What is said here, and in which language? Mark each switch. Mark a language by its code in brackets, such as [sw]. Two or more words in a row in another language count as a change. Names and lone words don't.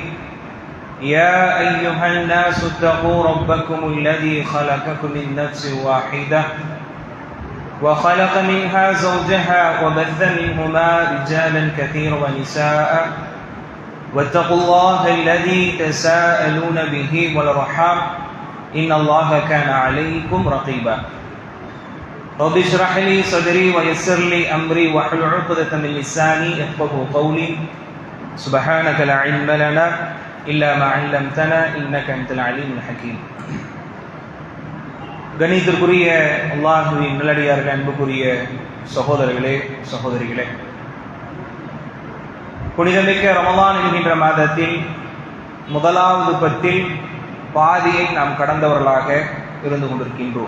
[ar] يا أيها الناس اتقوا ربكم الذي خلقكم من نفس واحدة وخلق منها زوجها وبث منهما رجالا كثيرا ونساء واتقوا الله الذي تساءلون به والأرحام إن الله كان عليكم رقيبا. رب اشرح لي صدري ويسر لي أمري واحلل عقدة من لساني يفقهوا قولي. سبحانك لا علم لنا إلا ما علمتنا إنك أنت العليم الحكيم. [ta] கணித்திற்குரிய அல்லாஹ்வின் நல்லடியார்கள், அன்புக்குரிய சகோதரர்களே சகோதரிகளே, புனிதமிக்க ரமலான் என்கின்ற மாதத்தில் முதலாவது பத்தில் பாதியை நாம் கடந்தவர்களாக இருந்து கொண்டிருக்கின்றோம்.